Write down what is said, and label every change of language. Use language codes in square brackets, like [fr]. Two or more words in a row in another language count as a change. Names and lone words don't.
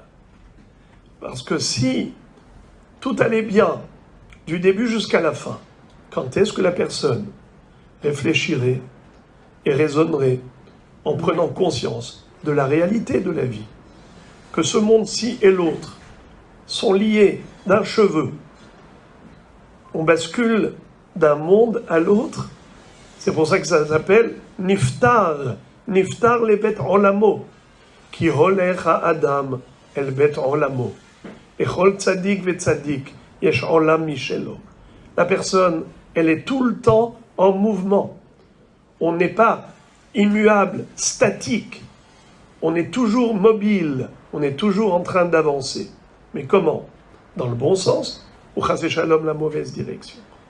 [fr] Parce que si tout allait bien, du début jusqu'à la fin, quand est-ce que la personne réfléchirait et raisonnerait en prenant conscience de la réalité de la vie, que ce monde-ci et l'autre sont liés d'un cheveu, on bascule d'un monde à l'autre, c'est pour ça que ça s'appelle Niftar, [he] נפטר לבית עולמו כי הולך אדם אל בית עולמו כל צדיק וצדיק יש עולם משלו. [fr] La personne, elle est tout le temps en mouvement. On n'est pas immuable, statique. On est toujours mobile. On est toujours en train d'avancer. Mais comment? Dans le bon sens ou [he] חס ושלום [fr] la mauvaise direction?